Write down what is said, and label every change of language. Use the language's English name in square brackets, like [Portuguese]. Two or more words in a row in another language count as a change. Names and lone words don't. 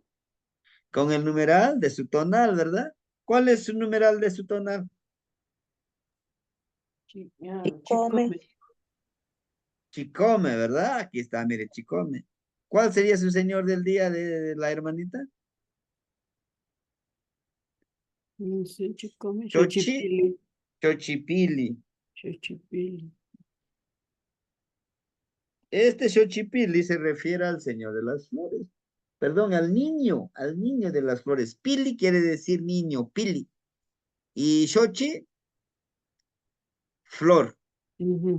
[Spanish] Con el numeral de su tonal, ¿verdad? ¿Cuál es su numeral de su tonal? Chicome. Chicome, ¿verdad? Aquí está, mire, Chicome. ¿Cuál sería su señor del día de la hermanita? No sé, Chicome. Chochi, Xochipili. Chochipili. Xochipili. Este Xochipili se refiere al señor de las flores. Perdón, al niño de las flores. Pili quiere decir niño, Pili. Y Xochi, flor, Ujú.